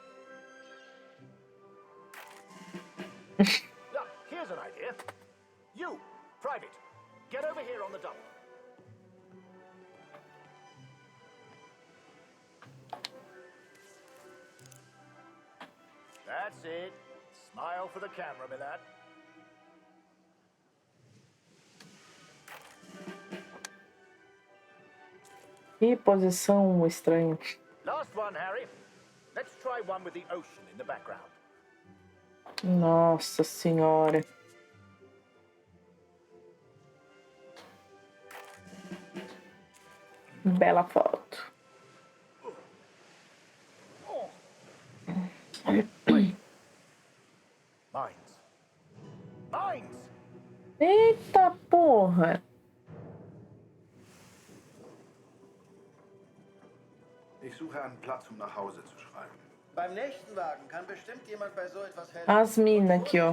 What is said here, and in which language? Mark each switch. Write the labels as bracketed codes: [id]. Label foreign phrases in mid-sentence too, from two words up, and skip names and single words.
[en] Look, here's an idea. You, Private, get over here on the double. That's it. Smile for the camera, my lad. [pt] Que posição estranha. [en] Last one, Harry. Let's try one with the ocean in the background. [pt] Nossa senhora. Bela foto. [en] Mines. Mines! [pt] Eita porra. [de] Ich suche einen Platz, um nach Hause zu schreiben. Beim nächsten Wagen kann bestimmt jemand bei so etwas helfen. [pt] As minas [de] Und [pt] aqui, ó.